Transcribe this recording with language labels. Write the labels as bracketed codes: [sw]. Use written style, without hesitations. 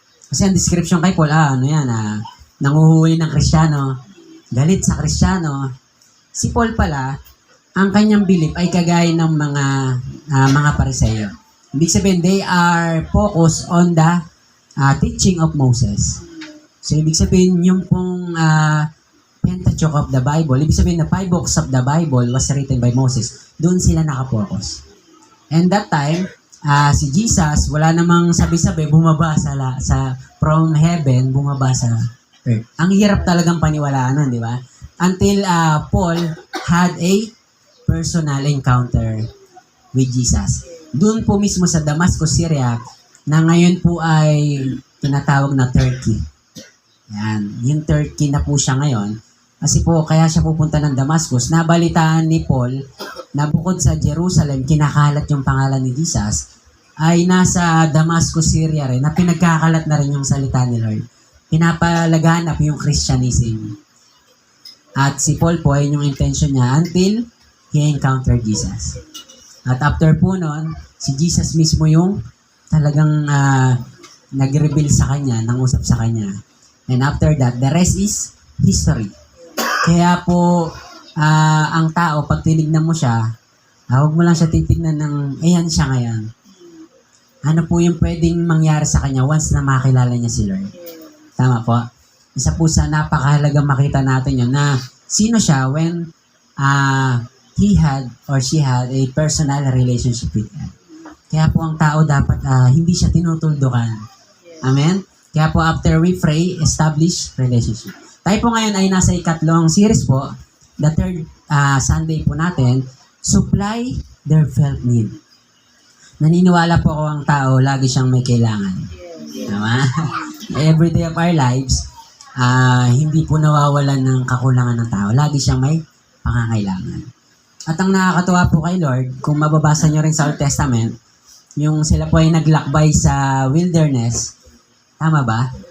[tl] Kasi ang description kay Paul, nanguhuli ng Kristiyano, galit sa Kristiyano. Si Paul pala, ang kanyang belief ay kagaya ng mga Pariseyo. Ibig sabihin, [en] they are focused on the teaching of Moses. So, [tl] ibig sabihin, yung pong [en] Pentateuch of the Bible, [tl] ibig sabihin na [en] 5 books of the Bible was written by Moses. [tl] Doon sila nakapokus. [en] And that time, [tl] si Jesus, wala namang sabi-sabi, bumaba from heaven, bumaba sa earth. Ang hirap talagang paniwalaan nun, di ba? [en] Until Paul had a personal encounter with Jesus. [tl] Doon po mismo sa Damascus, Syria, na ngayon po ay tinatawag na Turkey. Yan. Yung Turkey na po siya ngayon. Kasi po, kaya siya pupunta ng Damascus. Nabalitaan ni Paul na bukod sa Jerusalem, kinakalat yung pangalan ni Jesus, ay nasa Damascus, Syria rin, na pinagkakalat na rin yung salita ni Lord. Pinapalaganap yung Christianism. At si Paul po, ay yung intention niya [en] until he encountered Jesus. [tl] At after po nun, si Jesus mismo yung talagang nag-reveal sa kanya, nangusap sa kanya. [en] And after that, the rest is history. [tl] Kaya po, ang tao, pag tinignan mo siya, huwag mo lang siya titignan ng, ayan siya ngayon. Ano po yung pwedeng mangyari sa kanya once na makilala niya si Lord? Tama po? Isa po sa napakahalagang makita natin yun na sino siya [en] when he had or she had a personal relationship with God. [tl] Kaya po ang tao dapat hindi siya tinutuldukan. Amen? Kaya po [en] after we pray, establish relationship. [tl] Tayo po ngayon ay nasa ikatlong series po. [en] The third Sunday po natin, supply their felt need. [tl] Naniniwala po ako ang tao, lagi siyang may kailangan. Tama? [en] Every day of our lives, [tl] hindi po nawawalan ng kakulangan ng tao. Lagi siyang may pangangailangan. At ang nakakatuwa po kay Lord, kung mababasa nyo rin sa Old Testament, yung sila po ay naglakbay sa wilderness, tama ba?